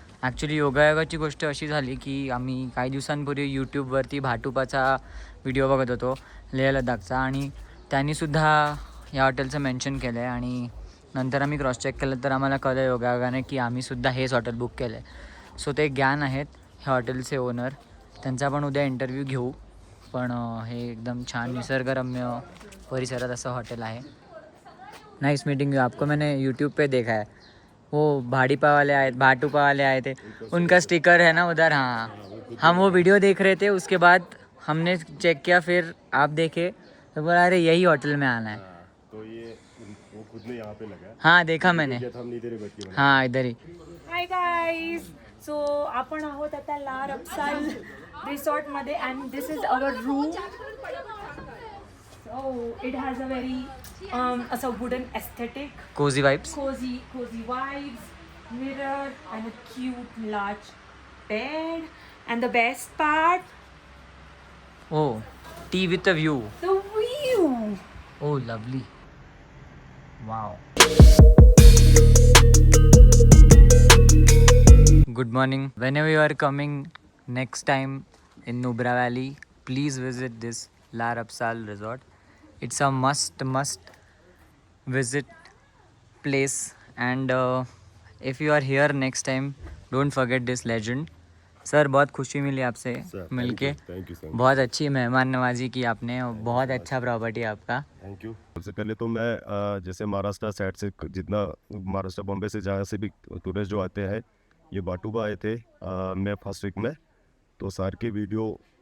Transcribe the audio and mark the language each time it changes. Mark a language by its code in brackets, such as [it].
[mr] Actually योगायोगाची गोष्ट अशी झाली की आम्ही काही दिवसांपूर्वी यूट्यूबवरती भाटुपाचा व्हिडिओ बघत होतो, लेह लडाखचा, आणि त्यांनीसुद्धा या हॉटेलचं मेन्शन केलं आहे. आणि नंतर आम्ही क्रॉस चेक केलं तर आम्हाला कळलं योगायोगाने की आम्हीसुद्धा हेच हॉटेल बुक केलं आहे. सो ते ज्ञान आहेत ह्या हॉटेलचे ओनर. त्यांचा पण उद्या इंटरव्ह्यू घेऊ. पण हे एकदम छान निसर्गरम्य परिसरात असं हॉटेल आहे. [en] Nice meeting you. [hi] आपको मैंने यूट्यूब पे देखा है. वो भाड़ीपा वाले आए, भाटुपा वाले आए थे, उनका स्टिकर है ना उधर. हाँ, हम वो वीडियो देख रहे थे, उसके बाद हमने चेक किया, फिर आप देखे तो बोला अरे यही होटल में आना है. तो ये वो खुद ने यहाँ पे लगा. हाँ, देखा मैंने. हम इधर ही बैठ के हाँ, इधर ही. [en] Hi guys. [mr] सो आपण आहोत आता ला रप्साल रिसॉर्टमध्ये [en] And this is our room. So it has a very असं wooden aesthetic, cozy vibes. cozy vibes, mirror and a cute large bed, and the best part, oh, tea with a view. the view. Oh, lovely. Wow. Good morning. Whenever you are coming next time in Nubra Valley, please visit this La Rapsal resort. It's a must visit place. And if you are here next time, don't forget this legend. [hi] Sir, बहुत खुशी मिली आपसे मिलके. Thank you sir. बहुत अच्छी मेहमान नवाजी की आपने, और बहुत अच्छा प्रॉपर्टी आपका. Thank you. सबसे पहले तो मैं जैसे महाराष्ट्र साइड से जितना महाराष्ट्र बॉम्बे से जहाँ से भी टूरिस्ट जो आते हैं, ये बाटुबा आए थे मैं फर्स्ट वीक में, तो सर की वीडियो